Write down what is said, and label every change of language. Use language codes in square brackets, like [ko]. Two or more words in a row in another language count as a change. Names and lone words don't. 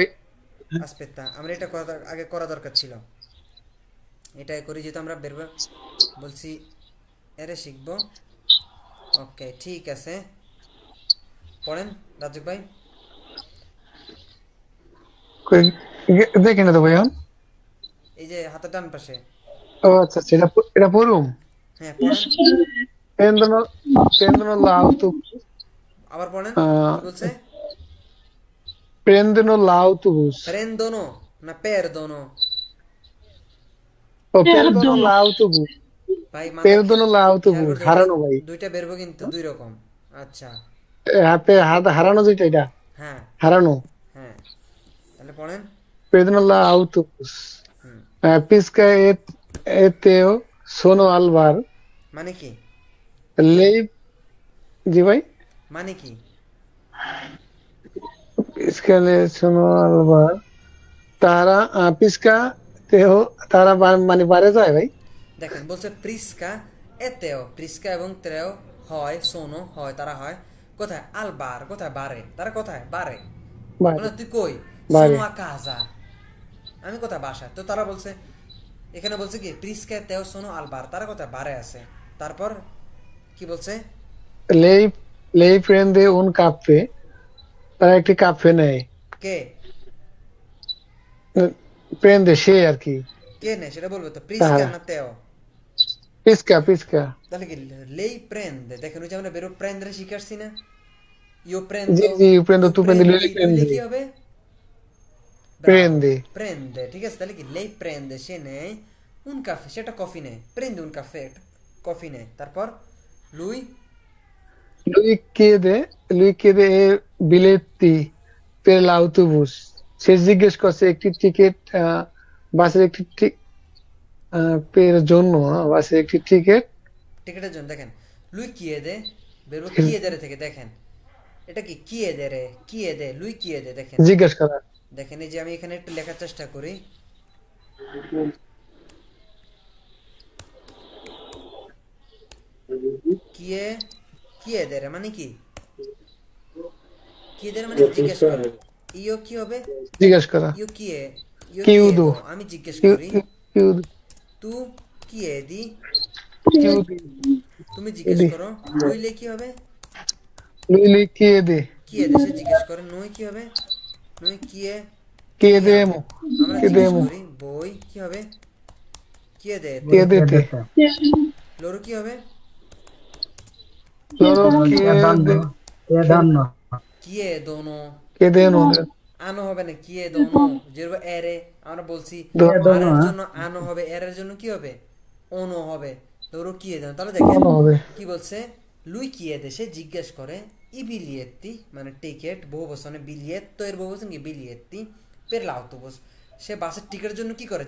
[bn] আসপেতা আমরা এটা আগে করা দরকার ছিল এটাই করি যেহেতু আমরা বেরবো বলছি এরে শিখবো ওকে ঠিক আছে পড়েন রাজ্জাক ভাই দেখেন না তো ভাই এই যে হাতের ডান পাশে ও আচ্ছা এটা পড়ুম হ্যাঁ পড়েন [it] prendono l'autobus [bn] আবার পড়েন কি বলছে [it] prendono l'autobus prendono না perdono prendono l'autobus [bn] ভাই মাথা [it] perdono [bn] খেয়াল [it] l'autobus [bn] করতে হবে, হারানো ভাই দুইটা বেরবো কিন্তু দুই রকম। আচ্ছা হাতে হারানো যেটা এটা হ্যাঁ হারানো হ্যাঁ, তাহলে পড়েন। [it] perdono l'autobus [bn] হুম, [it] pisca e teo sono al bar [bn] মানে কি? lei জি ভাই মানে কি? [it] pisca le sono al bar [bn] তারা pisca teo তারা মানে বারে যায় ভাই দেখেন বলছে প্রিস্কা এতেও, প্রিস্কা এবং ত্রেও হয়, সোনো হয়, তারা হয় কোথায়? [it] al bar, [bn] কোথায়? বারে। তারা কোথায়? বারে। বারে বলে তুই কই? বারে [it] sono a casa, [bn] আমি কোথায়? বাসায়। তো তারা বলছে, এখানে বলছে কি [it] Prisca Teo sono al bar, [bn] তারা কোথায়? বারে আছে। তারপর কি বলছে? [it] lei lei prende un caffè [bn] তারা একটি কাফে নেয় কে প্রেন্দে সে আর কি কে নেই সেটা বলবে তো, প্রিস্কা তারা না তেও? পিসকা পিসকা তাহলে কি [it] lei prende, [bn] দেখেন ওই যে আমরা [it] verbo prendere [bn] শিখাচ্ছি না, ইউ জি [it] প্রেন্দো, [bn] জি প্রেন্দ [it] তু tu prendi lui lei prendi, lui lei প্রেন্দি [bn] কি হবে? ব্রাভো, [it] প্রেন্দি [bn] প্রেন্দে, ঠিক আছে। তাহলে কি [it] lei prende, [bn] সে নেয় [it] un caffè, [bn] সেটা কফি নেয়, [it] prende un caffè, [bn] কফি নেয়। তারপর লুই [it] lui chiede e biglietti per l'autobus [bn] সে জিজ্ঞেস করছে একটি টিকিট বাসের একটি পের জন্য বাসের একটি টিকিট টিকিটের জন্য। দেখেন [it] lui chiede, verbo chiede [bn] থেকে, দেখেন এটা কি [it] chiedere, [bn] কিয়ে দে, [it] lui chiede. [bn] দেখেন জিজ্ঞেস করা দেখেন এই যে আমি এখানে একটু লেখার চেষ্টা করি, কিয়ে, [it] chiedere [bn] মানে কি? [it] chiedere [bn] মানে কি? জিজ্ঞেস করা। ইও কি হবে? জিজ্ঞেস করা [it] io chie, io chie কিউদো [bn] দো, আমি জিজ্ঞেস করি। [it] কিউদো tu chiedi, কিউদি [bn] তুমি জিজ্ঞেস করো। লুইলে কি হবে? [it] lui chiede [bn] কিয়ে দে, সে জিজ্ঞেস করে। নই কি হবে? [it] noi chie, chiediamo [bn] আমরা জিজ্ঞেস [it] chiediamo [bn] করি। বই কি হবে? কিয়ে দে। [it] chiedete [bn] লোরো কি হবে? [it] loro chiede danno কিয়ে দোনো। chiedono [bn] আনো হবে না, কিয়ে দোনো। যেরকম এরে আমরা বলছি আরের জন্য আনো হবে, এরের জন্য কি হবে? ওনো হবে। [it] loro chiedono. [bn] তাহলে দেখেন ono হবে কি বলছে, [it] lui chiede, [bn] সে জিজ্ঞেস করে ই বিলিয়েত্তি মানে টিকিট, বহু বচনে বিলিয়েত্তো এর বহু বচন কি বিলিয়েত্তি [it] per l'autobus, [bn] সে বাসের টিকিটের জন্য কি করে?